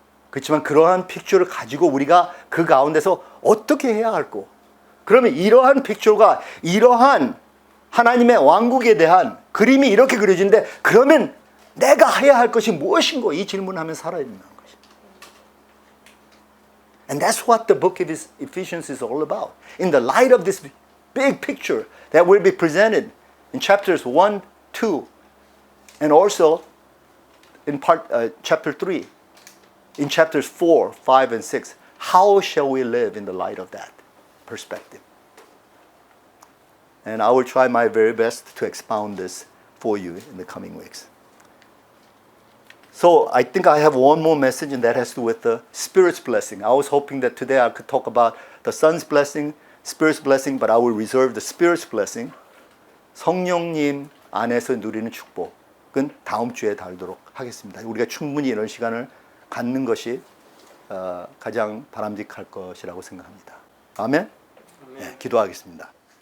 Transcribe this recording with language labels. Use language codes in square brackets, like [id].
[ko] 그렇지만 그러한 픽처를 가지고 우리가 그 가운데서 어떻게 해야 할고 그러면 이러한 픽처가 이러한 하나님의 왕국에 대한 그림이 이렇게 그려지는데 그러면 내가 해야 할 것이 무엇인고 이 질문을 하면서 살아야 된다는 것입니다. [en] And that's what the book of Ephesians is all about. In the light of this big picture that will be presented in chapters 1, 2 and also in chapter 3. In chapters 4, 5, and 6, how shall we live in the light of that perspective? And I will try my very best to expound this for you in the coming weeks. So I think I have one more message, and that has to do with the Spirit's blessing. I was hoping that today I could talk about the Son's blessing, Spirit's blessing, but I will reserve the Spirit's blessing. [ko] 성령님 안에서 누리는 축복은 다음 주에 다루도록 하겠습니다. 우리가 충분히 이런 시간을 갖는 것이 가장 바람직할 것이라고 생각합니다. 아멘? 네, 기도하겠습니다.